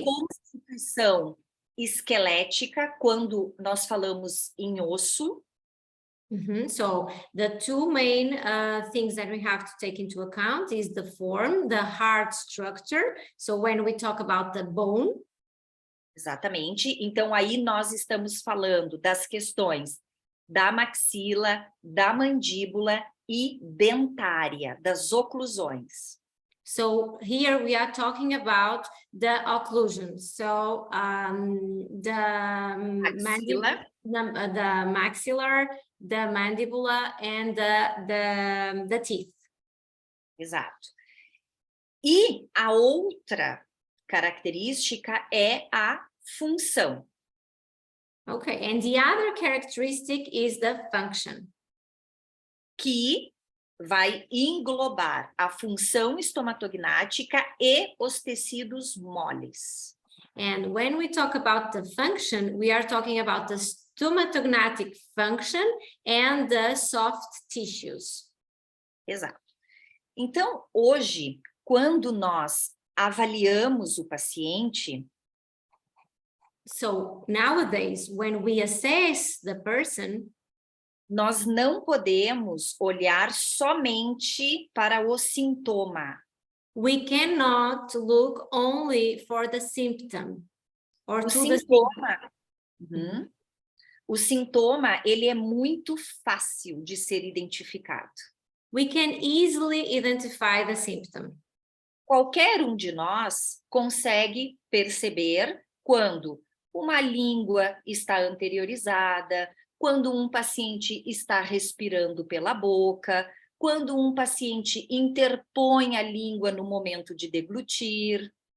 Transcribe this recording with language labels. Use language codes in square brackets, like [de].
[pt] A constituição esquelética, quando nós falamos em osso. [en] So the two main things that we have to take into account is the form, the hard structure. So when we talk about the bone. [pt] Exatamente. Então, aí nós estamos falando das questões da maxila, da mandíbula e dentária, das oclusões. [en] So here we are talking about the occlusion. So the [pt] Maxila, [en] the maxillar, the mandibula, and the teeth. [pt] exato. E a outra característica é a função. [en] Okay, and the other characteristic is the function. [pt] Que vai englobar a função estomatognática e os tecidos moles. [en] And when we talk about the function, we are talking about the stomatognatic function and the soft tissues. [pt] Exato. Então, hoje, quando nós avaliamos o paciente, [en] So nowadays, when we assess the person, [pt] nós não podemos olhar somente para o sintoma. [en] we cannot look only for the symptom or [pt] O [en] to the symptom. [pt] sintoma, o sintoma, ele é muito fácil de ser identificado. [en] We can easily identify the symptom. [pt] Qualquer um de nós consegue perceber quando uma língua está anteriorizada, quando um paciente está respirando pela boca, quando um paciente interpõe a língua no momento de deglutir.